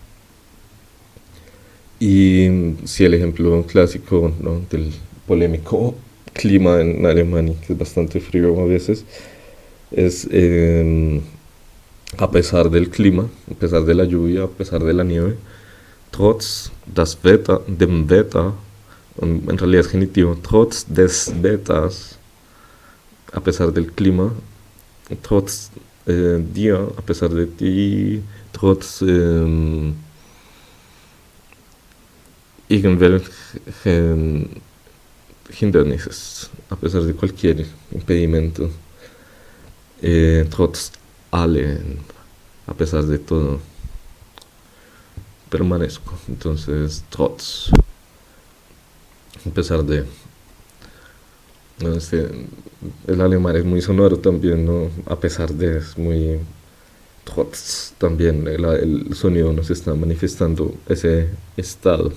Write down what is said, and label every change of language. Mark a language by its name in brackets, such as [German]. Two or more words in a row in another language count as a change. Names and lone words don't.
[Spanish] Y si el ejemplo clásico, ¿no?, del polémico clima en Alemania, que es bastante frío a veces, es a pesar del clima, a pesar de la lluvia, a pesar de la nieve, [German] trotz das Wetter, dem Wetter, [Spanish] en realidad es genitivo, [German] trotz des Wetters, [Spanish] a pesar del clima, [German] trotz dir, [Spanish] a pesar de ti, [German] trotz irgendwelchen Hindernisses, [Spanish] a pesar de cualquier impedimento, [German] trotz allen, [Spanish] a pesar de todo, permanezco. Entonces, trotz, a pesar de. No sé, el alemán es muy sonoro también, ¿no? A pesar de, es muy. Trotz también, el sonido nos está manifestando ese estado.